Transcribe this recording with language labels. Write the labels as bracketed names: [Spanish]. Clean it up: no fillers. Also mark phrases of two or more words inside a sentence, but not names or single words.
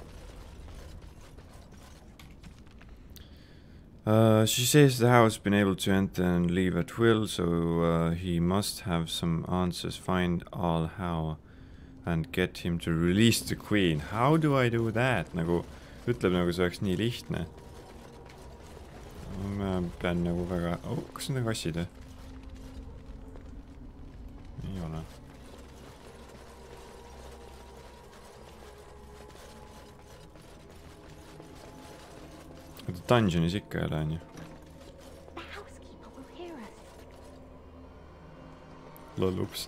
[English] She says the house has been able to enter and leave at will, so he must have some answers. Find all how and get him to release the queen. How do I do that? [Estonian] Nagu ütleb nagu see oleks nii lihtne. Ma pean nagu väga... kas need on kassid või? Ei ole. Dungeonis ikka ei ole, on ju. Lol, ups.